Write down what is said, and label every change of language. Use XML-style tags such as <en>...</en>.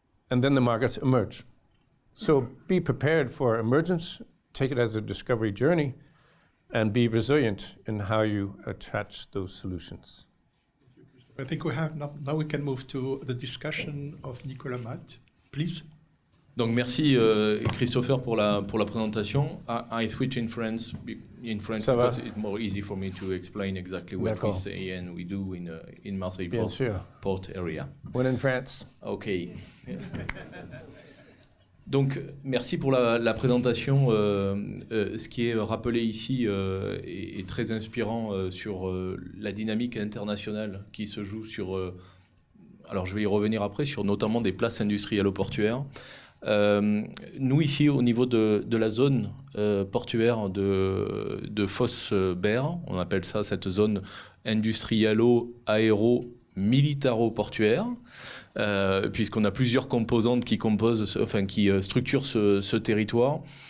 <en>And then the markets emerge. So be prepared for emergence, take it as a discovery journey, and be resilient in how you attach those solutions. I think we have now we can move to the discussion of Nicolas Ma, please.</en> <fr>Donc merci Christopher pour la présentation.</fr> <en>I switch in French because it's more easy for me to explain exactly what we say and we do in Marseille Port area. When in France. Okay.</en> <fr>Donc merci pour la présentation. Ce qui est rappelé ici est très inspirant sur la dynamique internationale qui se joue sur. Alors je vais y revenir après sur notamment des places industrielles ou portuaires. Nous ici au niveau de la zone portuaire de Fosse-Berre, on appelle ça cette zone industrialo-aéro-militaro-portuaire, puisqu'on a plusieurs composantes qui structurent ce territoire.</fr>